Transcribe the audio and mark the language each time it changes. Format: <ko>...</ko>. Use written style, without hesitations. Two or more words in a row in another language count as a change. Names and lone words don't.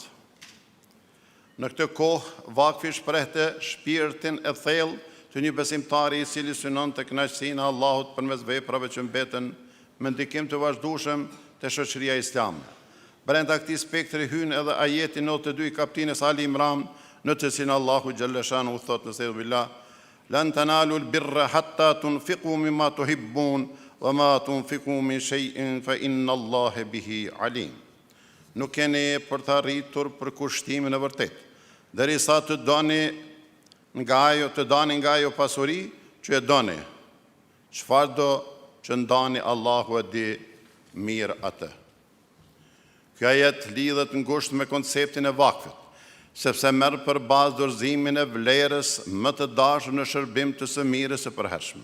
<sq>Në këtë kohë, vakfi shprehte shpirtin e thellë të një besimtari i cili synon të kënaqësinë e Allahut përmes veprave që mbeten me ndikim të vazhdueshëm te shoqëria islame. Brenda këtij spektri hyn edhe ajeti 92 i kapitulit Ali Imran, në të cilin Allahu</sq> <ar>جل شأنه</ar> <sq>thotë në billah:</sq> <ar>لن تنالوا البر حتى تنفقوا مما تحبون وما تنفقوا من شيء فإن الله به عليم.</ar> <sq>Nuk keni për të arritur për kushtimin e vërtet, derisa të doni nga ajo pasuri që e doni. Çfarë do që ndani, Allahu e di mirë atë. Kjo ajet lidhet ngushtë me konceptin e vakfit, sepse merr për bazë dorëzimin e vlerës më të dashur në shërbim të së mirës së përhershme.</sq>